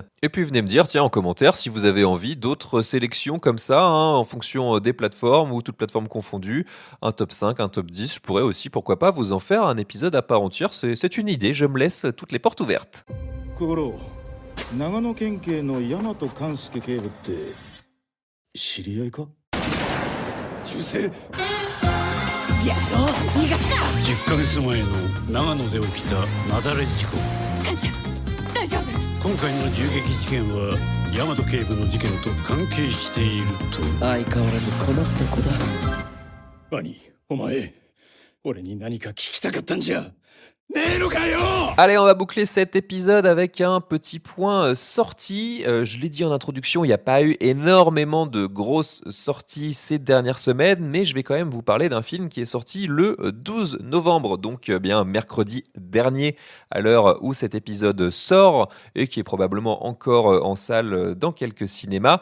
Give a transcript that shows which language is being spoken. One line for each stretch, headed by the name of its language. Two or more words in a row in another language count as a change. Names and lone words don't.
French: Et puis venez me dire, tiens, en commentaire, si vous avez envie d'autres sélections comme ça, en fonction des plateformes ou toutes plateformes confondues, un top 5, un top 10. Je pourrais aussi, pourquoi pas, vous en faire un épisode à part entière. C'est une idée, je me laisse toutes les portes ouvertes.
Japanese: 小五郎、長野県警の大和敢助警部って知り合いか？修正やろう逃がすか。 10ヶ月前の長野で起きた雪崩事故。カンちゃん大丈夫？今回の銃撃事件は大和警部の事件と関係していると。相変わらず困った子だ。兄、お前、俺に何か聞きたかったんじゃねえのかよ。
French: Allez, on va boucler cet épisode avec un petit point sortie. Je l'ai dit en introduction, il n'y a pas eu énormément de grosses sorties ces dernières semaines, mais je vais quand même vous parler d'un film qui est sorti le 12 novembre, donc bien mercredi dernier, à l'heure où cet épisode sort, et qui est probablement encore en salle dans quelques cinémas.